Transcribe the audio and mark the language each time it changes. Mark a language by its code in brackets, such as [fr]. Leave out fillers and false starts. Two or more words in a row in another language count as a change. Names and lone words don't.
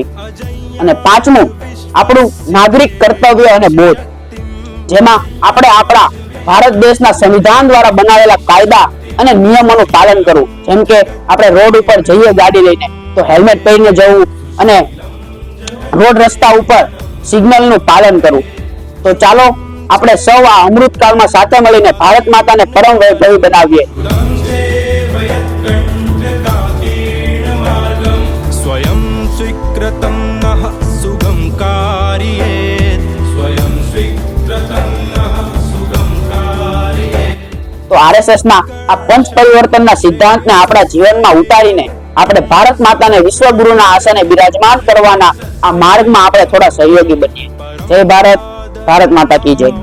[gu] અને પાંચમું આપણું નાગરિક કર્તવ્ય અને બોધ, જેમાં આપણે આપણા ભારત દેશના સંવિધાન દ્વારા બનાવેલા કાયદા અને નિયમોનું પાલન કરવું. જેમ કે આપણે રોડ ઉપર જઈએ ગાડી લઈને તો હેલ્મેટ પહેરીને જવું અને રોડ રસ્તા ઉપર સિગ્નલનું પાલન કરવું. તો ચાલો આપણે સૌ આ અમૃતકાળમાં સાથે મળીને ભારત માતાને પરમ વૈભવી બનાવીએ. [sa] स्वयं स्वीकृतं नः सुगं कार्येत् स्वयं स्वीकृतं नः सुगं कार्येत्. [gu] તો આરએસએસ ના આ પંચ પરિવર્તનના સિદ્ધાંતને આપણા જીવનમાં ઉતારીને આપણે ભારત માતાને વિશ્વગુરુના આસને બિરાજમાન કરવાના આ માર્ગમાં આપણે થોડા સહયોગી બનીએ. જય ભારત, [hi] भारत माता की जय.